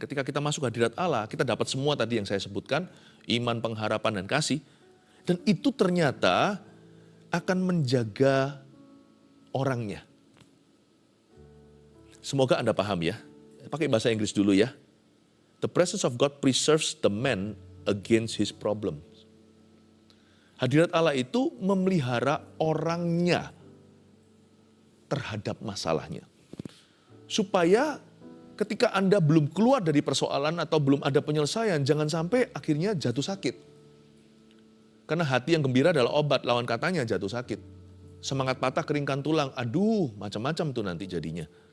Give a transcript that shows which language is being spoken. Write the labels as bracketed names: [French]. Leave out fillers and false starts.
[Indonesian] Ketika kita masuk hadirat Allah, kita dapat semua tadi yang saya sebutkan, iman, pengharapan, dan kasih. Dan itu ternyata akan menjaga orangnya. Semoga Anda paham ya. Pakai bahasa Inggris dulu ya. [English] The presence of God preserves the man against his problem. [Indonesian] Hadirat Allah itu memelihara orangnya terhadap masalahnya. Supaya ketika Anda belum keluar dari persoalan atau belum ada penyelesaian, jangan sampai akhirnya jatuh sakit. Karena hati yang gembira adalah obat, lawan katanya jatuh sakit. Semangat patah, keringkan tulang, aduh macam-macam tuh nanti jadinya.